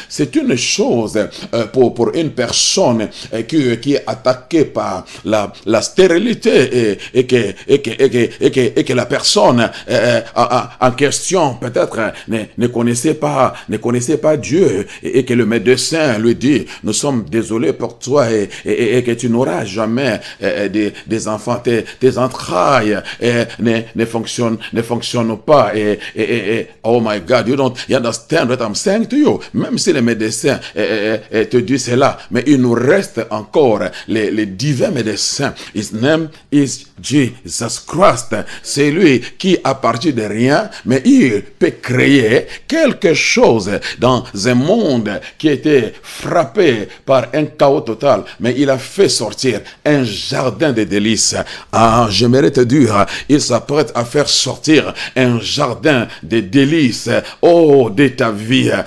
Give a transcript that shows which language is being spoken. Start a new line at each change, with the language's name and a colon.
French: C'est une chose pour une personne qui est attaquée par la stérilité et que la personne en question peut-être ne connaissait pas Dieu et que le médecin lui dit, nous sommes désolés pour toi et que tu n'auras jamais des enfants, tes entrailles ne fonctionnent pas et
English: oh my God, you understand what I'm saying to you.
French: Même si les médecins te disent cela, mais il nous reste encore les divins médecins.
English: His name is Jesus Christ.
French: C'est lui qui, à partir de rien, mais il peut créer quelque chose dans un monde qui était frappé par un chaos total, mais il a fait sortir un jardin de délices. J'aimerais te dire, il s'apprête à faire sortir un jardin de délices, de ta vie.